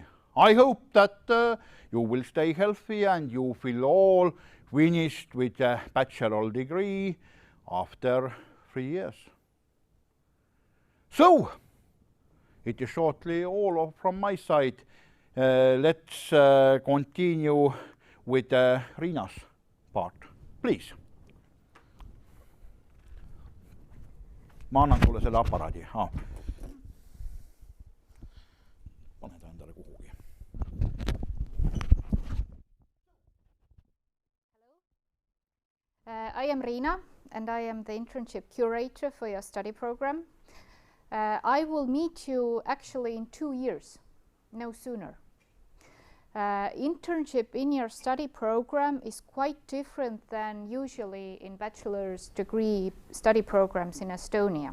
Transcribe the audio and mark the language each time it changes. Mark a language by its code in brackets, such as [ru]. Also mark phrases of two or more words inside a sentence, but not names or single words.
[en] I hope that you will stay healthy and you will all finished with a bachelor degree after 3 years. So, it is shortly all from my side. let's continue with Riina's part, please. [et] Ma annan sulle selle aparaadi. Pane ta endale kuhugi. [en] I am Riina, and I am the internship curator for your study program. I will meet you actually in 2 years, no sooner. Internship in your study program is quite different than usually in bachelor's degree study programs in Estonia.